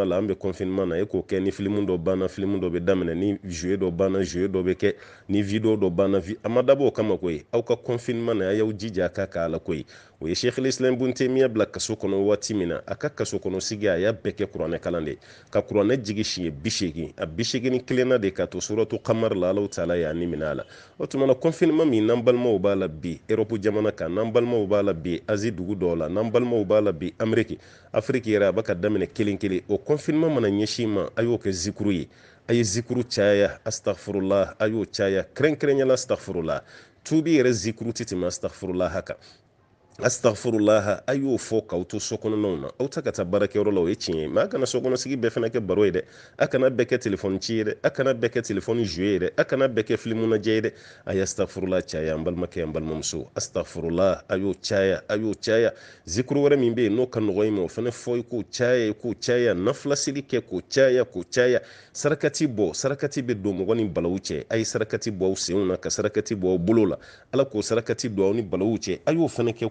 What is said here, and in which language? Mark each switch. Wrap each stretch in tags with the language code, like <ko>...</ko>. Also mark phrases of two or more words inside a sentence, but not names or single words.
<bm>la an bɛ confinement na e k'o kɛ ni film dɔ banna film dɔ bɛ daminɛ ni jouet dɔ banna jouet dɔ bɛ kɛ ni video dɔ banna a ma dabɔ o kama koyi aw ka confinement na a y'aw jija k'a ka ala koyi o ye Sheikh Islam Ibn Taymiyyah bila kaso kɔnɔ waati min na a ka kaso kɔnɔ sigi a y'a bɛɛ kɛ kuranɛ kalan de ka kuranɛ jigi siɲɛ 80 a 81 na de ka to suratu Qamar la</bm> <ar>الله تعالى</ar> <bm>y'a nimina a la o tuma na confinement min n'an balimaw b'a la bi Europe jamana kan n'an balimaw b'a la bi Asie dugu dɔw la n'an balimaw b'a la bi Amérique Afrique yɛrɛ a bɛ ka daminɛ kelen kelen o confinement mana ɲɛsin ma a y'o kɛ zikuru ye a ye zikuru caya astaghfirullah a y'o caya kɛrɛnkɛrɛnyala astaghfirullah tubi yɛrɛ zikuru tɛ tɛmɛ astaghfirullah haka astaghfirullah a y'o fɔ k'aw to so kɔnɔnaw na aw ta ka taa baarakɛyɔrɔ la o ye tiɲɛ ye mɛ a kana so kɔnɔsigi bɛɛ fana kɛ baro ye dɛ a kana bɛɛ kɛ telefɔni ci ye dɛ a kana bɛɛ kɛ telefɔni jouet ye dɛ a kana bɛɛ kɛ filimu lajɛ ye dɛ a ye astaghfirullah caya an balimakɛ an balimamuso astaghfirullah a y'o caya zikuru wɛrɛ min bɛ yen n'o ka nɔgɔ i ma o fana fɔ i k'o caya nafila seli kɛ k'o caya sarakati bɛ don mɔgɔ ni balawu cɛ a ye sarakati bɔ aw senw na ka sarakati bɔ aw bolo la ala k'o sarakati don aw ni balawu cɛ a y'o fana kɛ</bm>